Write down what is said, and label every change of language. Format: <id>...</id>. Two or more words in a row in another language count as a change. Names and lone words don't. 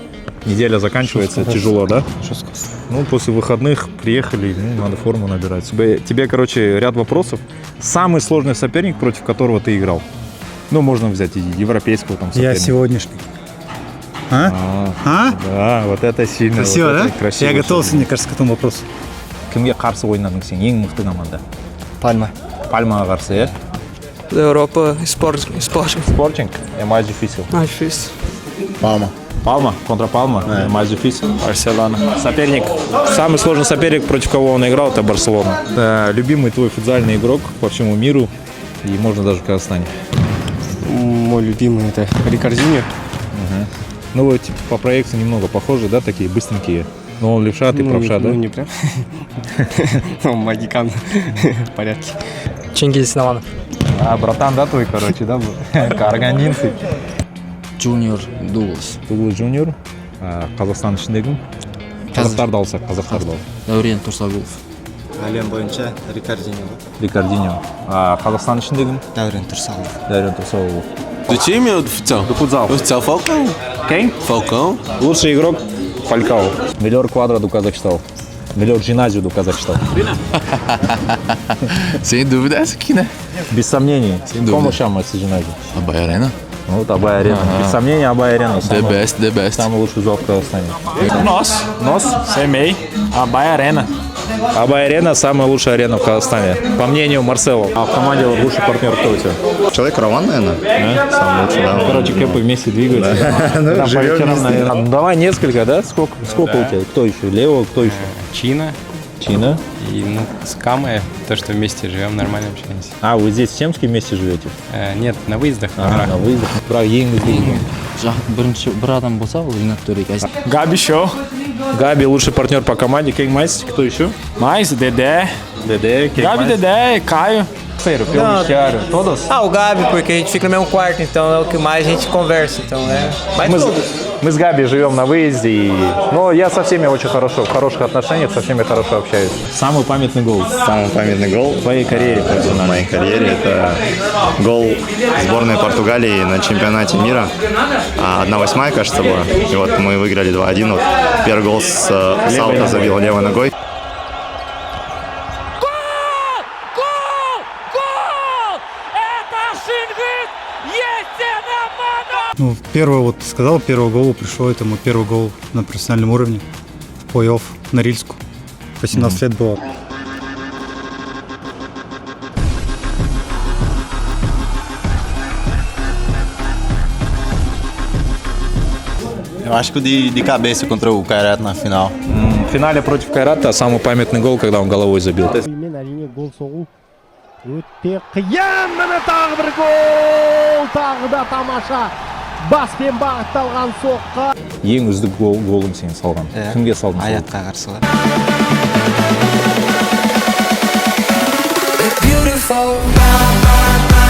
<ru>Неделя заканчивается, тяжело, да? Ну, после выходных приехали, надо форму набирать. Тебе, короче, ряд вопросов. Самый сложный соперник, против которого ты играл? Ну, можно взять и европейского там соперника. Я сегодняшний. Да, вот это сильно. Красиво, вот да? это красиво, Я готовился, мне кажется, к этому вопросу.</ru> <kk>Кімге қарсы ойнадың сен? Ең мықты команда? Пальма. Пальмаға қарсы, иә?</kk> <pt>Da Europa, Sporting. Sporting? É mais difícil. Mais difícil. Palma? Contra Palma? É mais difícil.</pt> <ru>Барселона. Соперник. Самый сложный соперник, против кого он играл, это Барселона. Да, любимый твой футзальный игрок по всему миру и можно даже в Казахстане. Мой любимый это Рикардиньо. Ну вы типа, по проекции немного похожи, да, такие быстренькие. Но он левша, ты правша, да? Ну не прям. Магикан. В порядке. Чингиз Исламов. Братан, да, твой, короче, да, был? Карагандинцы. Junior Douglas. Дуглас Junior.</ru> <kk>Қазақстан ішіндегі қазақтарды алсақ, қазақтарды ал. Дәурен Тұрсағұлов. Әлем бойынша Рикардиньо. Рикардиньо. Қазақстан ішіндегі Дәурен Тұрсағұлов. Дәурен Тұрсағұлов.</kk> <pt>Do time ou do futsal? Do futsal. Do futsal, Falcão. Quem? Falcão.</pt> <ru>Лучший игрок Фалькао.</ru> <pt>Melhor quadra do Cazaquistão. Melhor ginásio do Cazaquistão. Sem dúvida essa aqui, né?</pt> <ru>Без сомнений.</ru> <pt>dúvida. Como chama esse ginásio? A Baiarena.</pt> <ru>Ну, вот Абай Арена. Без сомнений, Абай Арена.</ru> <en>The best, the best.</en> <ru>Самый лучший зал в Казахстане. Нос. Нос? Семей. Абай Арена. Абай Арена – самая лучшая арена в Казахстане. По мнению Марсело. А в команде лучший партнер кто у тебя? Человек Роман, наверное. Самый лучший, да. Короче, кэпы вместе двигаются. Да, по вечерам, наверное. Ну, давай несколько, да? Сколько у тебя? Кто еще? Лео, кто еще? Чина. Чина. И с Камой, то, что вместе живем, нормально общаемся. Вы здесь в Семске вместе живете? Нет, на выездах. На выездах.</ru> <kk>Бірақ ең іздеген. Бірінші бір адам болса, ол Ринат Төрек. Габи Шоу.</kk> <ru>Габи лучший партнер по команде. Кейн Майс. Кто еще?</ru> <pt>Mais, Dedé. Dedé. Gabi, Dedé, Caio. Pelo vestiário. Todos? O Gabi, porque a gente fica no mesmo quarto, então é o que mais a gente conversa, então é... Mas</pt> <ru>Мы с Габи живем на выезде, но я со всеми очень хорошо, в хороших отношениях, со всеми хорошо общаюсь. Самый памятный гол Самый памятный гол в твоей карьере в моей карьере – это гол сборной Португалии на чемпионате мира. 1/8, кажется, была. И вот мы выиграли 2-1. Вот первый гол с аута забил левой ногой. Ну, первый, вот сказал, первый гол пришел, это мой первый гол на профессиональном уровне. В плей-офф на Рильску. 18 лет было.</ru> <pt>Eu acho que de cabeça contra o Kairat na final.</pt> <ru>В финале против Кайрата самый памятный гол, когда он головой забил.</ru> <kk>Гол соғу өте қиын, міне тағы бір гол, тағы да тамаша баспен бағытталған соққы. Ең үздік голың сен салған. Кімге салдың? Аятқа қарсылар.</kk> <en>Beautiful.</en>